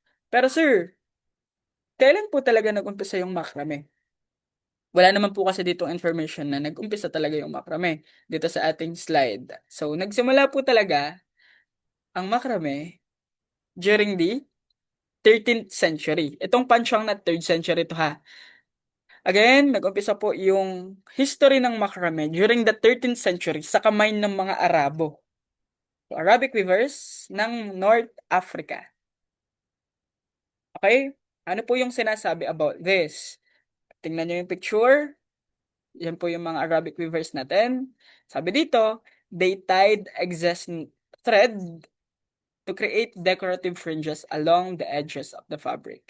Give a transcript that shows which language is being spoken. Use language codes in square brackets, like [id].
[tl] Pero sir, kailan po talaga nag-umpisa yung macrame? Wala naman po kasi dito information na nag-umpisa talaga yung macrame dito sa ating slide. So, nagsimula po talaga ang macrame [en] during the 13th century. [tl] Itong Panchong Knot, 3rd century to ha. Again, nag-umpisa po yung history ng macrame [en] during the 13th century [tl] sa kamay ng mga Arabo. [en] So, Arabic weavers ng North Africa. [tl] Okay? Ano po yung sinasabi about this? Tingnan nyo yung picture. Yan po yung mga Arabic weavers natin. Sabi dito, [en] they tied excess thread to create decorative fringes along the edges of the fabric.